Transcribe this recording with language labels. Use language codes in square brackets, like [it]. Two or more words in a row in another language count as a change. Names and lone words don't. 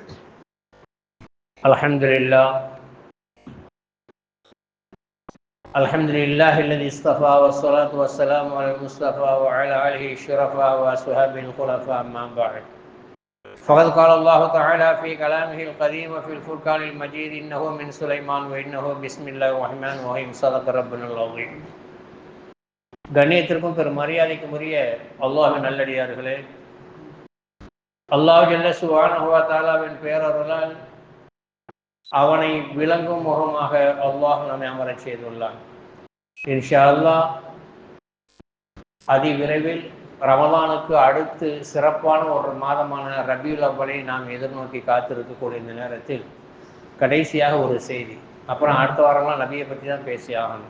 [ar] الحمد لله الحمد لله الذي اصطفى والصلاة والسلام على المصطفى وعلى آله الشرفاء وأصحابه الخلفاء أما بعد. فقد قال الله تعالى في كلامه القديم وفي الفرقان المجيد إنه من سليمان وإنه بسم الله الرحمن الرحيم صدق ربنا العظيم. [ta] கண்ணியத்திற்கும் பெரும் மரியாதைக்கும் உரிய அல்லாஹ்வின் நல்லடியார்களே, அல்லாஹ் [ar] جل سبحانه وتعالى [ta] பேரருளால் அவனை விளங்கும் முகமாக அல்லாஹ் நம்மை அமரச் செய்துள்ளான். [ar] إن شاء الله [ta] அதிவிரைவில் ரமலானுக்கு அடுத்து சிறப்பான ஒரு மாதமான ரபியுல் அவ்வலை நாம் எதிர்நோக்கி காத்திருக்கக்கூடிய இந்த நேரத்தில் கடைசியாக ஒரு செய்தி, அப்புறம் அடுத்த வாரம்லாம் நபியை பற்றி தான் பேசி ஆகணும்.